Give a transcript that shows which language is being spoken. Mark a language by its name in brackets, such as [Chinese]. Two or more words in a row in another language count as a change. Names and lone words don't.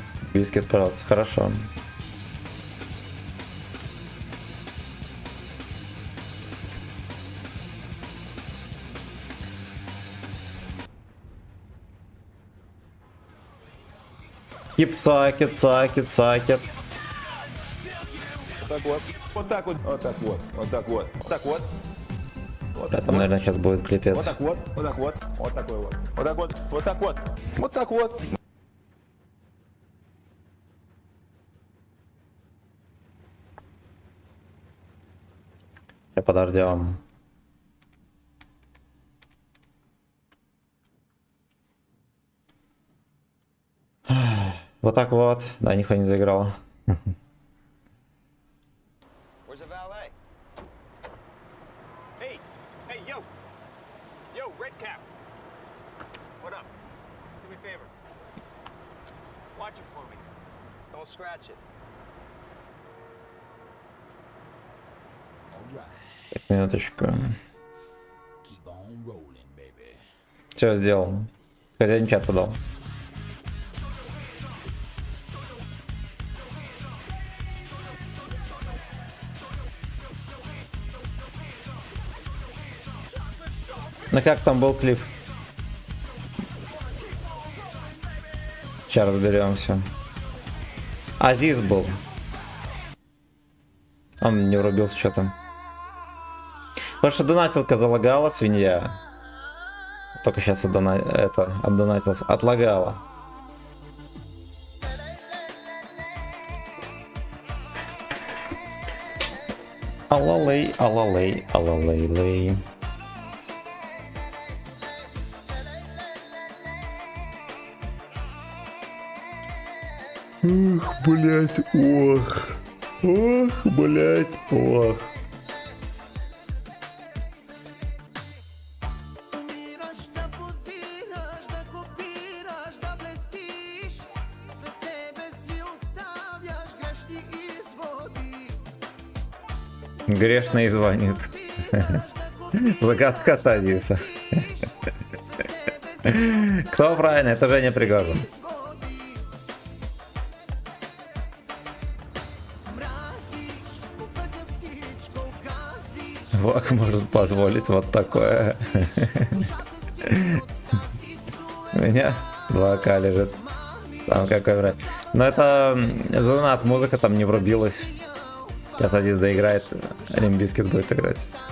[Russian] Бискет, пожалуйста. Хорошо. Кип цакет, цакет, цакет. Вот так вот. Вот так вот. Вот так вот. Вот так вот. Вот так вот. Вот Да, там, наверное, сейчас будет клипец. Вот так вот. Вот так вот. Вот такой вот. Вот так вот. Вот так вот. Вот так вот. Подождем. Вот так вот. Да, нихуя не заиграла. [English] Where's the valet? Hey, hey, yo, red cap. What up? Do me a favor. Watch it for me. Don't scratch it. [Russian] Минуточку. [English] Keep on rolling, baby. [Russian] Все сделал. Хозяин чат подал. Ну как там был клип? Сейчас разберемся. Азиз был. Он не врубился что-то. Потому что донатилка залагала, свинья. Только сейчас отдонатился. Отлагала. Алалей, алалей, алалей-лей. Ох, блять, ох. Ох, блять, ох. [Serbian] Umiraš da poziraš, da kopiraš, da blestiš. Sve sebe si ostavljaš, grešni izvodi. [Russian] Грешный звонит. Загадка Тадиса. Кто правильно? Это Женя Пригожин. [Serbian] Mraziš, upadnja psičko gaziš. [Russian] Вак может позволить вот такое. У меня 2К лежит. Там какой враг. Но это занат, музыка там не врубилась. Сейчас Азиз доиграет, Лимбискет будет играть.